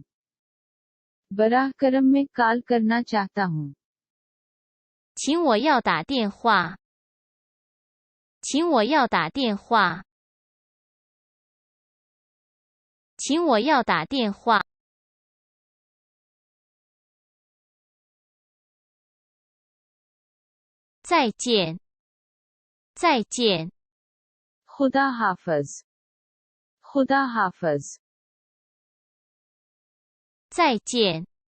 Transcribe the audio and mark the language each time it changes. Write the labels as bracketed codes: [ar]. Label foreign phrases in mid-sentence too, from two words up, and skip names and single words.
[ur] बराह करम में कॉल करना चाहता हूँ। [zh] 请我要打电话。请我要打电话。请我要打电话。再见。再见。 [ur] खुदा हाफिज। खुदा हाफिज। [zh] 再见。